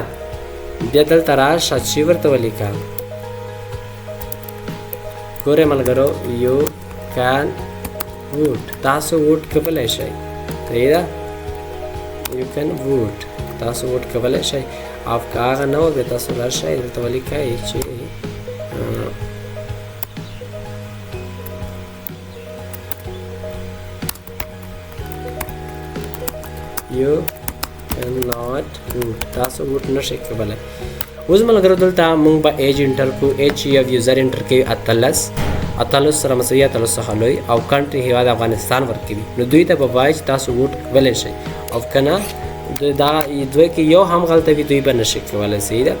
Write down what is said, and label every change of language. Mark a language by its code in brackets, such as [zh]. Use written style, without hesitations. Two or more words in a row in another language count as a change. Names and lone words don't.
[ps] بیا دلته راشه چې ورته ولیکم ګورئ ملګرو [en] you can [ps] ووټ تاسو ووټ کولی شئ صحیح ده [en] you can vote [ps] تاسو ووټ کولی شئ او که هغه نه وه بیا تاسو راشئ دلته ولیکئ چې [en] you cannot vote [ps] تاسو ووټ نشئ کولی. اوس ملګرو دلته موږ به ایج انټر کړو ایج چې یو یوزر انټر کوي 18 سره مساوي 18 څخه لوی او کنټري هیواد افغانستان ورکوي نو دوی ته به وایي چې تاسو ووټ کولی شئ او که نه دا دوی کې یو هم غلطه وي دوی به نشي کولی صحیح ده.